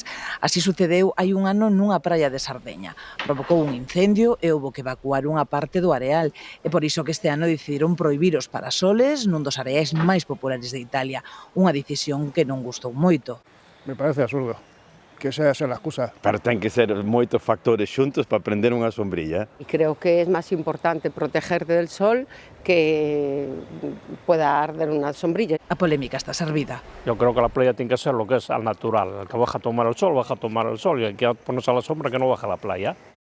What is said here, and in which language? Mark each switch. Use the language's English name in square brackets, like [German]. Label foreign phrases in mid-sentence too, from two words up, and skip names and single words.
[Galician] Así sucedeu hai un ano nunha praia de Sardeña. Provocou un incendio e houbo que evacuar unha parte do areal. E por iso que este ano decidiron prohibir os parasoles nun dos areais máis populares de Italia. Unha decisión que non gustou moito. [Spanish] Me parece absurdo que esa sea la excusa. [Galician] Pero ten que ser moitos factores xuntos para prender unha sombrilla. [Spanish] Y creo que es más importante protegerte del sol que pueda arder una sombrilla. [Galician] A polémica está servida. [Spanish] Yo creo que la playa tiene que ser lo que es al natural. El que baja a tomar el sol, baja a tomar el sol. Y el que ponerse a la sombra, que no baja a la playa.